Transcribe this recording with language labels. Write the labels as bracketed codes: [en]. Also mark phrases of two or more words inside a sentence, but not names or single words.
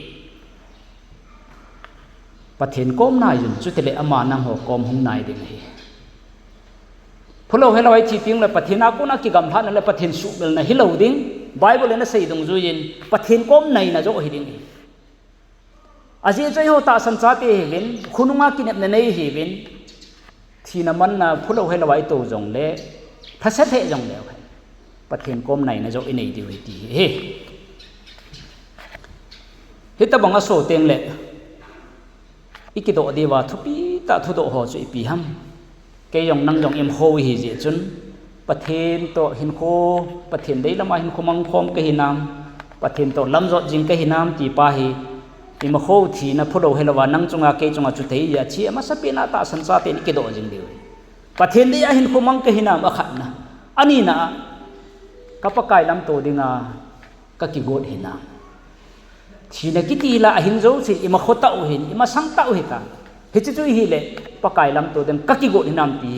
[tcz] pathen kom nai jun chu tele ama nang ho kom hung nai ding hi phulo helo ai chi ting la pathena ko na ki gam than la pathen su bel na hilo ding Bible na sei dong zuyin pathen kom nai na zo hi ding aje chai ho ta san cha te hin khununga kinep na nei hi win thina man na phulo helo ai to jong le thase the jong le pathen kom nai na zo inei di wi ti he hita banga so teng le ikido dewa thupi ta thudo ho chu ipi ham ke yong nang jong em ho hi je chun pathen to hin kho pathen dei lama hin khomang khom ke hinam pathen to lam zo jing ke hinam ti pa hi ima ho thi na phulo helawa nang chunga ke chunga chu thei ya chi ama sapina ta san sa te ikido jing di pathen dei a hin khomang ke hinam akhat na ani na kapakai lam to dinga ka ki god hina thina kiti la hin zo sin ima khota u hin ima sangta u hita hi chu hi le pakai lam to den ka ki god hinam ti